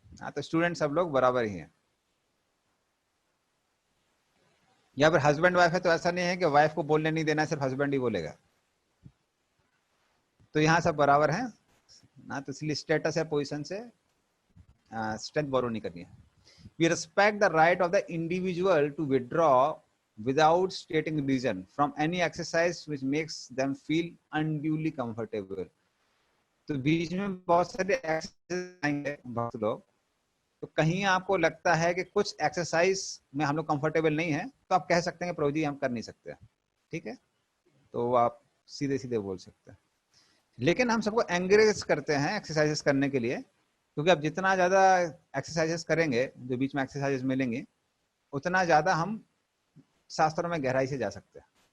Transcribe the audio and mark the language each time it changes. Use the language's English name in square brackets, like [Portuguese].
[Hindi] तो स्टूडेंट सब लोग बराबर ही हैं। या फिर हस्बैंड वाइफ है तो ऐसा नहीं है कि वाइफ को बोलने नहीं देना, सिर्फ हस्बैंड ही बोलेगा। तो यहाँ सब बराबर हैं ना, तो इसलिए स्टेटस या पोजीशन से स्ट्रेंथ बोरो नहीं करनी है। [English] We respect the right of the individual to withdraw without stating reason from any exercise which makes them feel unduly comfortable. [Hindi] तो बीच में बहुत सारे एक्सरसाइज आएंगे भक्त लोग, तो कहीं आपको लगता है कि कुछ एक्सरसाइज में हम लोग कंफर्टेबल नहीं है, तो आप कह सकते हैं कि प्रभु जी हम कर नहीं सकते, ठीक है, तो आप सीधे सीधे बोल सकते हैं। लेकिन हम सबको एंकरेज करते हैं एक्सरसाइजेस करने के लिए, क्योंकि आप जितना ज्यादा एक्सरसाइजेस करेंगे, जो बीच में एक्सरसाइजेस मिलेंगे, उतना ज्यादा हम शास्त्रों में गहराई से जा सकते हैं।